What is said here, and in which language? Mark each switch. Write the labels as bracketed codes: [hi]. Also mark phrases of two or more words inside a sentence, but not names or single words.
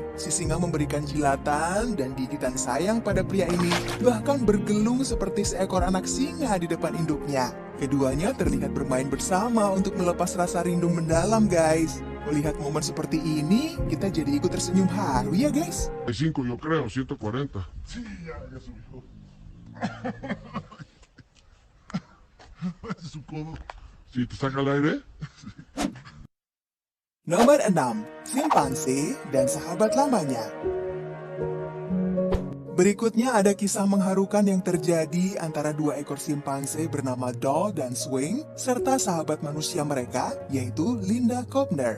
[id] Si singa memberikan jilatan dan gigitan sayang pada pria ini, bahkan bergelung seperti seekor anak singa di depan induknya. Keduanya terlihat bermain bersama untuk melepas rasa rindu mendalam guys. Melihat momen seperti ini, kita jadi ikut tersenyum haru ya guys. [es] 5 yo creo, 140. Sí, ya subió. Su codo. Si te saca el aire. [id] Nomor 6. Simpanse dan sahabat lamanya. Berikutnya ada kisah mengharukan yang terjadi antara dua ekor simpanse bernama Doll dan Swing, serta sahabat manusia mereka, yaitu Linda Kovner.